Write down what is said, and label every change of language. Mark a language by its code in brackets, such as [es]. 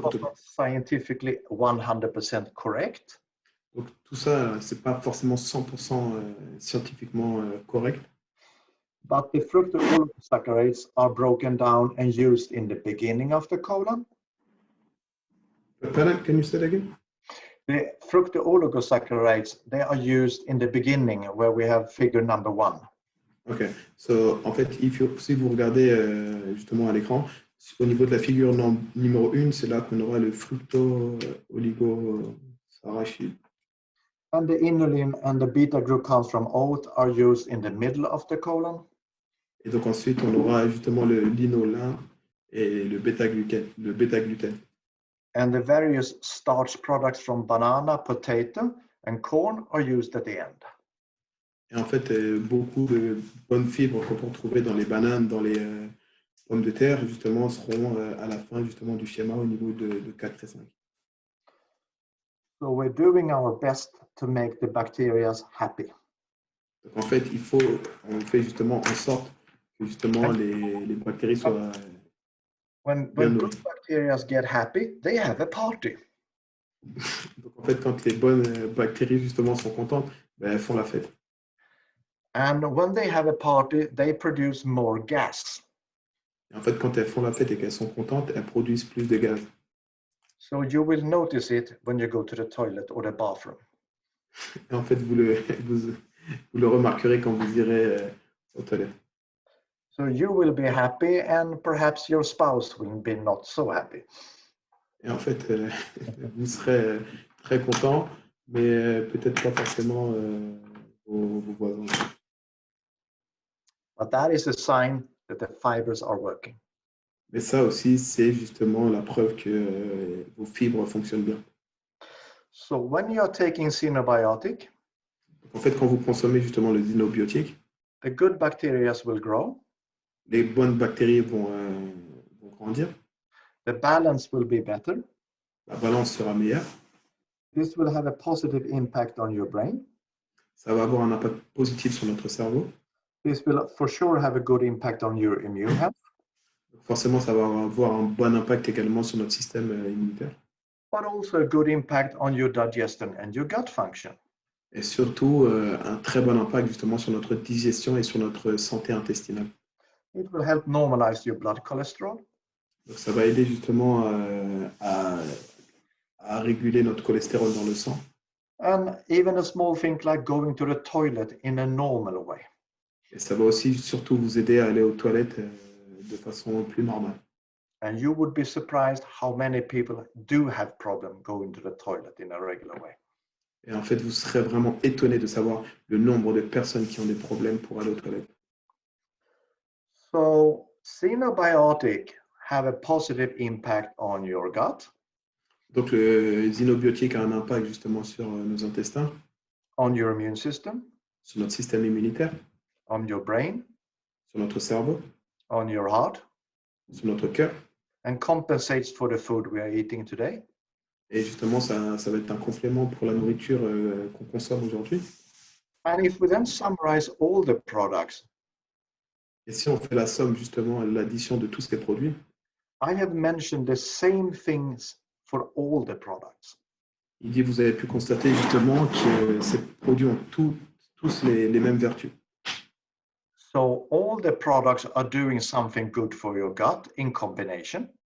[en] course not scientifically 100% correct, [fr] Donc tout ça, c'est pas forcément 100% scientifiquement correct. [en] but the fructooligosaccharides are broken down and used in the beginning of the colon. Pardon, can you say that again? The fructooligosaccharides, they are used in the beginning where we have figure number 1. [fr] Ok, so en fait, si vous regardez justement à l'écran, au niveau de la figure numéro 1, c'est là qu'on aura le fructo-oligosaccharide. [en] And the inulin and the beta-glucans from oat are used in the middle of the colon. [fr] Et donc ensuite, on aura justement le linolin et le bêta-gluten. [en] And the various starch products from banana, potato, and corn are used at the end. [fr] Et en fait, beaucoup de bonnes fibres qu'on peut retrouver dans les bananes, dans les pommes de terre, justement, seront à la fin justement du schéma au niveau de 4 et 5. [en] So we're doing our best to make the bacteria happy. [fr] Donc en fait, on fait justement en sorte que justement les bactéries soient [en] When good bacteria get happy, they have a party. [fr] Donc en fait, quand les bonnes bactéries justement sont contentes, ben, elles font la fête. [en] And when they have a party, they produce more gas. [fr] Et en fait, quand elles font la fête et qu'elles sont contentes, elles produisent plus de gaz. [en] So you will notice it when you go to the toilet or the bathroom. [fr] Et en fait, vous le remarquerez quand vous irez aux toilettes. [en] So you will be happy and perhaps your spouse will be not so happy. [fr] Et en fait, vous serez très content, mais peut-être pas forcément vos voisins. [en] But that is a sign that the fibers are working. [fr] Mais ça aussi, c'est justement la preuve que vos fibres fonctionnent bien. [en] So when you are taking xenobiotic, [fr] En fait, quand vous consommez justement le xénobiotique, [en] the good bacteria will grow, [fr] les bonnes bactéries vont grandir, [en] the balance will be better. [fr] la balance sera meilleure, [en] This will have a positive impact on your brain. [fr] ça va avoir un impact positif sur notre cerveau. [en] This will for sure have a good impact on your immune health, [fr] Forcément, ça va avoir un bon impact également sur notre système immunitaire. [en] but also a good impact on your digestion and your gut function. [fr] Et surtout, un très bon impact justement sur notre digestion et sur notre santé intestinale. [en] It will help normalize your blood cholesterol. [fr] Donc, ça va aider justement à réguler notre cholestérol dans le sang. [en] And even a small thing like going to the toilet in a normal way. [fr] Et ça va aussi surtout vous aider à aller aux toilettes de façon plus normale. [en] And you would be surprised how many people do have problem going to the toilet in a regular way. [fr] Et en fait, vous serez vraiment étonné de savoir le nombre de personnes qui ont des problèmes pour aller aux toilettes. [en] So xenobiotic have a positive impact on your gut, [fr] Donc, le xénobiotique a un impact justement sur nos intestins, [en] on your immune system, [fr] sur notre système immunitaire, [en] on your brain, [fr] sur notre cerveau, [en] on your heart, [fr] sur notre cœur. [en] and compensates for the food we are eating today. [fr] Et justement, ça va être un complément pour la nourriture qu'on consomme aujourd'hui. [en] And if we then summarize all the products, [fr] Et si on fait la somme, justement, l'addition de tous ces produits, [en] I have mentioned the same things for all the products. [fr] il dit, vous avez pu constater justement que ces produits ont tous les mêmes vertus. [en] So all the products are doing something good for your gut in combination.